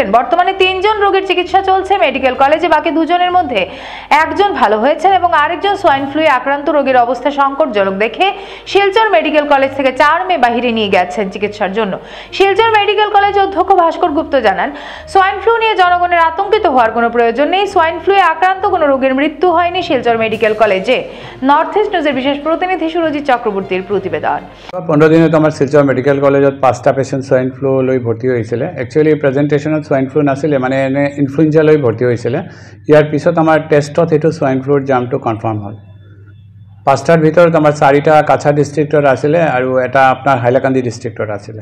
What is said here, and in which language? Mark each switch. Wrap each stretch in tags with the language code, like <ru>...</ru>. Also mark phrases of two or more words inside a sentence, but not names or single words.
<bn>বর্তমানে 3 জন রোগীর চিকিৎসা চলছে</bn> <en>medical collegeে।</en> <bn>বাকি 2 জনের মধ্যে 1 জন ভালো হয়েছেন এবং আরেকজন</bn> <en>swine fluয়ে</en> <bn>আক্রান্ত রোগীর অবস্থা সংকটজনক দেখে শিলচর</bn> <en>medical college</en> <bn>থেকে 4 মে বাহিরে নিয়ে গেছেন চিকিৎসার জন্য। শিলচর</bn> <en>medical college</en> <bn>অধ্যক্ষ ভাস্কর গুপ্ত জানান,</bn> <en>swine flu</en> <bn>নিয়ে জনগণের আতঙ্কিত হওয়ার কোনো প্রয়োজন নেই।</bn> <en>swine fluয়ে</en> <bn>আক্রান্ত কোনো রোগীর মৃত্যু হয়নি শিলচর</bn> <en>medical collegeে।</en> <bn>নর্থ ইস্ট নিউজের বিশেষ প্রতিনিধি সুরজিৎ চক্রবর্তীর প্রতিবেদন।</bn> <as>15 দিনত আমাৰ শিলচৰ</as> <en>medical collegeত</en> <as>5টা</as> <en>patient swine flu</en> <as>লৈ ভৰ্তি হৈছিলে।</as> <en>actually presentationত swine flu</en> <as>নাছিলে, মানে এনে ইনফ্লুৱেঞ্জা লৈ ভৰ্তি হৈছিলে। ইয়াৰ পিছত আমাৰ টেষ্টত সেইটো</as> <en>swine fluৰ</en> <as>জামটো কনফাৰ্ম হ'ল। 5টাৰ ভিতৰত আমাৰ 4টা কাছাৰ ডিষ্ট্ৰিক্টৰ আছিলে আৰু এটা আপোনাৰ হাইলাকান্দি ডিষ্ট্ৰিক্টৰ আছিলে।</as>